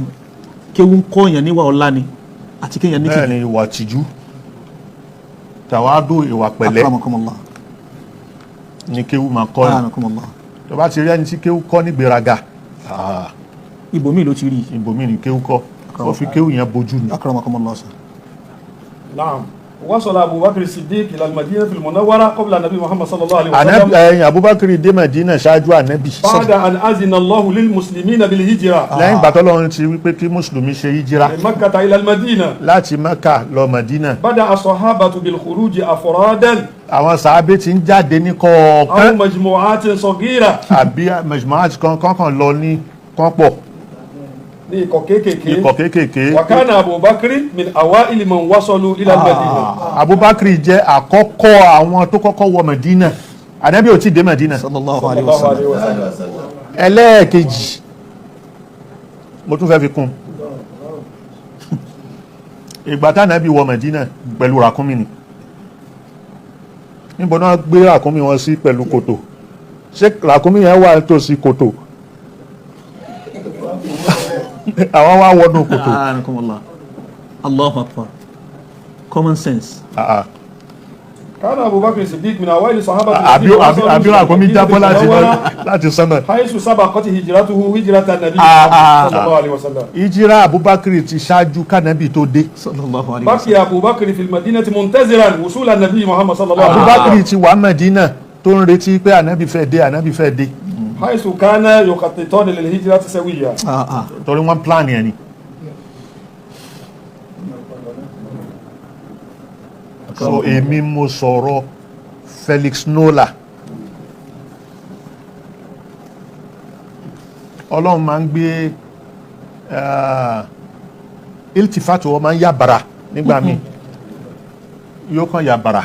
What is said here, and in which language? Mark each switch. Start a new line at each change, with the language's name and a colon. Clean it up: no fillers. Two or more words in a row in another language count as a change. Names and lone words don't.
Yoruba: kéwú ń kọ́ èèyàn níwà ọlá ni àti kéèyàn ní tìjú. bẹ́ẹ̀ ni ìwà tìjú tàwádù ìwà pẹ̀lẹ́ Akramakumullah. ni kéwú máa kọ́ ni. Akramakumullah. tó bá ti rí ẹni tí kéwú kọ́ ní gbéraga ibòmíì ló ti rí. ibòmíì ni kéwú kọ́ ó fi kéwú yẹn bojú ni. Akramakumullah.
Arabic: نعم وصل أبو بكر الصديق إلى المدينة المنورة قبل النبي محمد صلى الله عليه Ànábì وسلم
Yoruba: ẹ̀yìn Abubakar dé Madina ṣáájú ànábì.
Arabic: بعد أن أذن الله للمسلمين بالهجرة
Yoruba: lẹ́yìn ìgbà t'Ọlọ́run ti wípé kí mùsùlùmí ṣe hijira
Arabic: من مكة إلى المدينة
Yoruba: láti Mẹ́kà lọ Madina.
Arabic: بدأ الصحابة بالخروج أفرادا
Yoruba: àwọn sàábé ti ń jáde ní أو kọ̀ọ̀kan
Arabic: مجموعات صغيرة
Yoruba: àbí majmu'at kankan lọ ní kọ́pọ̀ ní ikọ̀ kéékèèké. ikọ̀ kéékèèké.
Arabic: وكان أبو بكر من أوائل من وصلوا إلى المدينة.
Yoruba: Abubakar jẹ́ àkọ́kọ́ àwọn tó kọ́kọ́ wọ Madina ànábì ò tí dé Madina.
Arabic: sallallahu صلى alayhi الله wa عليه sallam. وسلم.
Yoruba: ẹlẹ́ẹ̀kejì mo tún fẹ́ fi kún ìgbà tá ànábì wọ Madina pẹ̀lú ràkúnmí ni níbo náà gbé ràkúnmí wọn sí pẹ̀lú kòtò ṣé ràkúnmí yẹn wà tòsí kòtò àwọn wá wọnú kòtò. Akramakumullah.
Arabic: الله أكبر.
English: Common sense.
Arabic: كان أبو بكر الصديق من أوائل صحابة
Yoruba: àbí ràkúnmí jábọ́ láti sánmà.
Arabic: حيث سبقت هجرته هجرة النبي صلى الله عليه وسلم.
Yoruba: ìjírà Abubakar ti ṣáájú kánábì tó dé.
Arabic: صلى الله عليه و بقي أبو بكر في المدينة منتظرا وصول النبي محمد صلى الله عليه وسلم.
Yoruba: Abubakar ti wà Madina tó ń retí pé ànábì fẹ́ dé ànábì fẹ́ dé
Arabic: حيث كان يخططون للهجرة سويا.
Yoruba: torí wọ́n plan yẹn ni. so èmi mo sọ̀rọ̀ Felix Nola Ọlọ́run máa ń gbé iltifatu ọ máa ń yàbàrà nígbà míì yóò kàn yàbàrà